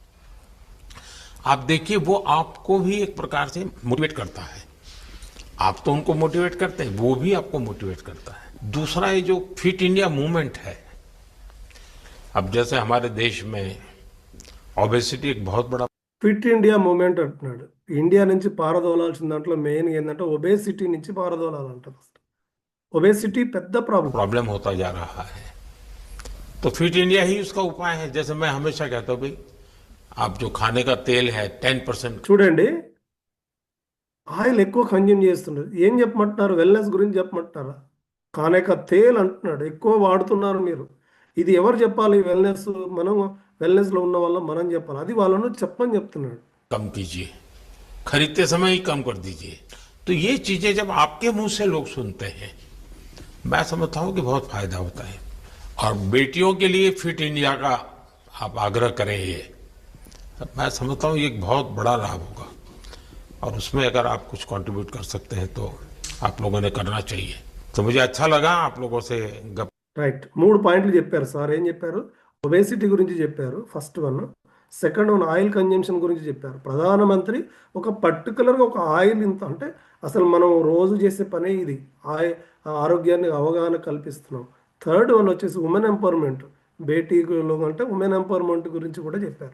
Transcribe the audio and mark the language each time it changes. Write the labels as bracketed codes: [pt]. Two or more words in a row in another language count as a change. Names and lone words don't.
[hi] आप देखिए वो आपको भी एक प्रकार से मोटिवेट करता है. आप तो उनको मोटिवेट करते हैं, वो भी आपको मोटिवेट करता है. दूसरा ये जो फिट इंडिया मूवमेंट है, अब जैसे हमारे देश में ओबेसिटी एक बहुत बड़ा [te] ఫిట్ ఇండియా మూమెంట్ అంటున్నాడు. ఇండియా నుంచి పారదోలాల్సిన దాంట్లో మెయిన్ ఏంటంటే ఒబేసిటీ నుంచి పారదోలాలంట. ఒబేసిటీ పెద్ద ప్రాబ్లం. [hi] प्रॉब्लम होता जा रहा है, तो फिट इंडिया ही उसका उपाय है. जैसे मैं हमेशा कहता हूँ भाई, आप जो खाने का तेल है 10% [te] చూడండి, ఆయిల్ ఎక్కువ కన్జ్యూమ్ చేస్తున్నారు. ఏం చెప్పమంటున్నారు? వెల్నెస్ గురించి చెప్పమంటున్నారా? [hi] खाने का तेल [te] అంటున్నాడు, ఎక్కువ వాడుతున్నారు మీరు. ఇది ఎవరు చెప్పాలి? వెల్నెస్, మనం వెల్నెస్లో ఉన్న వాళ్ళ మనం చెప్పాలి. అది వాళ్ళను చెప్పని చెప్తున్నాడు. [hi] कम कीजिए, खरीदते समय ही कम कर दीजिए. तो ये चीजें जब आपके मुंह से लोग सुनते हैं, मैं समझता हूं कि बहुत फायदा होता है. और बेटियों के लिए फिट इंडिया का आप आग्रह करें, ये मैं समझता हूं ये एक बहुत बड़ा लाभ होगा. और उसमें अगर आप कुछ कंट्रीब्यूट कर सकते हैं तो आप लोगों ने करना चाहिए. तो मुझे अच्छा लगा आप लोगों से गप. [te] రైట్, 3 పాయింట్లు చెప్పారు సార్. ఏం చెప్పారు? ఒబేసిటీ గురించి చెప్పారు, [en] first one. second one oil consumption [te] గురించి చెప్పారు. ప్రధానమంత్రి ఒక పర్టికులర్గా ఒక ఆయిల్ ఇంత అంటే అసలు మనం రోజు చేసే పనే ఇది. ఆరోగ్యాన్ని అవగాహన కల్పిస్తున్నాం. [en] third one [te] వచ్చేసి [en] women empowerment, [te] బేటీలో అంటే [en] women empowerment [te] గురించి కూడా చెప్పారు.